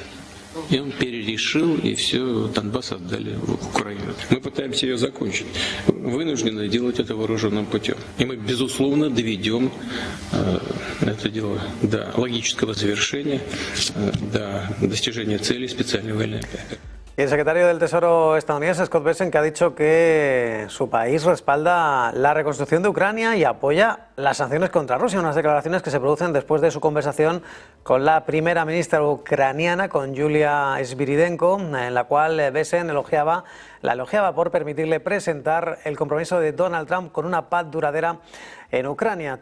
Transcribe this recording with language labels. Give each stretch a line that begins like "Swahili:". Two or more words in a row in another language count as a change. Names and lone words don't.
Russian: И он перерешил, и все, Донбасс отдали в Украину. Мы пытаемся ее закончить. Вынуждены делать это вооруженным путем. И мы, безусловно, доведем это дело до логического завершения, до достижения целей специальной военной операции.
Spanish: Y el secretario del Tesoro estadounidense, Scott Bessent, que ha dicho que su país respalda la reconstrucción de Ucrania y apoya las sanciones contra Rusia, unas declaraciones que se producen después de su conversación con la primera ministra ucraniana, con Yulia Sviridenko, en la cual Besen la elogiaba por permitirle presentar el compromiso de Donald Trump con una paz duradera en Ucrania.